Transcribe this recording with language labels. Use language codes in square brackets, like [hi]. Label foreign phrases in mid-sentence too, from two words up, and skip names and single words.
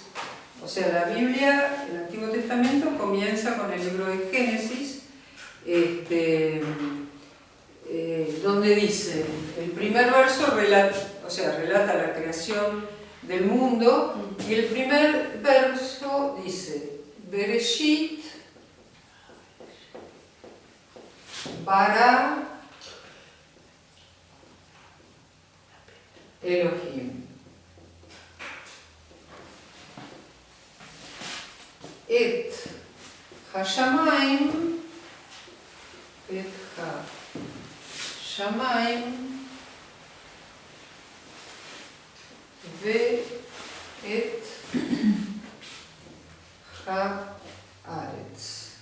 [es] O sea, la Biblia, el Antiguo Testamento, comienza con el libro de Génesis, donde dice, el primer verso relata la creación del mundo, y el primer verso dice, [he] Bereshit bara אלהים את השמים ואת הארץ.